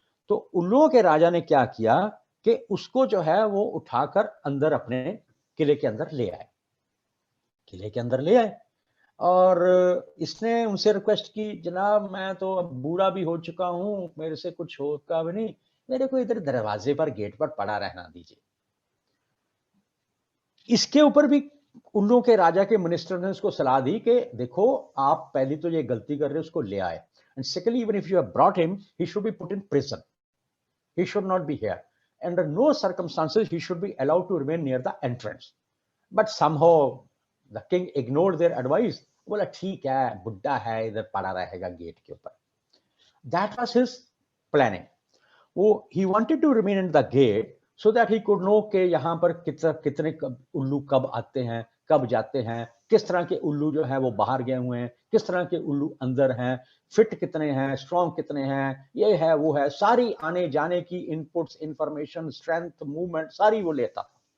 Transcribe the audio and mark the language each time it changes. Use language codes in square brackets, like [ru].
[hi] तो उल्लुओं के राजा ने क्या किया कि उसको जो है वो उठाकर अंदर अपने किले के अंदर ले आए, किले के अंदर ले आए और इसने उनसे रिक्वेस्ट की, जनाब मैं तो अब बूढ़ा भी हो चुका हूं, मेरे से कुछ होगा भी नहीं, मेरे को इधर दरवाजे पर गेट पर पड़ा रहना दीजिए। इसके ऊपर भी उल्लू के राजा के मिनिस्टर ने उसको सलाह दी कि देखो आप पहली तो ये गलती कर रहे हो, उसको ले आए, [en] And secondly even if you have brought him he should be put in prison, he should not be here. Under no circumstances he should be allowed to remain near the entrance. But somehow the king ignored their advice. [hi] बोला ठीक है, बुड्ढा है, इधर पड़ा रहेगा gate के ऊपर। [en] That was his planning. [hi] वो [en] he wanted to remain in the gate so that he could know [hi] कि यहाँ पर कितने उल्लू कब आते हैं, कब जाते हैं, किस तरह के उल्लू जो है वो बाहर गए हुए हैं, किस तरह के उल्लू अंदर हैं, फिट कितने हैं, स्ट्रॉन्ग कितने हैं, ये है वो है, सारी आने जाने की इनपुट्स, इंफॉर्मेशन, स्ट्रेंथ, मूवमेंट सारी वो लेता था।